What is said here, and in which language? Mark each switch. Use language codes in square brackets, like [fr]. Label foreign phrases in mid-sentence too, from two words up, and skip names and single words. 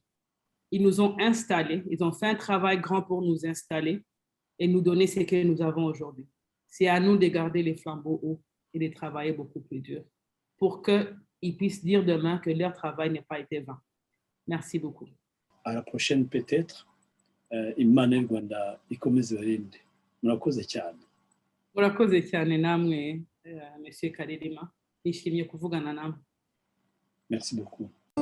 [fr] Ils nous ont installés, ils ont fait un travail grand pour nous installer et nous donner ce que nous avons aujourd'hui. C'est à nous de garder les flambeaux hauts et de travailler beaucoup plus dur pour qu'ils puissent dire demain que leur travail n'a pas été vain. Merci beaucoup. À la prochaine peut-être. [rw] Imana y'u Rwanda ikomeze ibarinde. Murakoze cyane. Murakoze cyane namwe, Monsieur Karirima. Nishimiye kuvugana namwe. [fr] Merci beaucoup.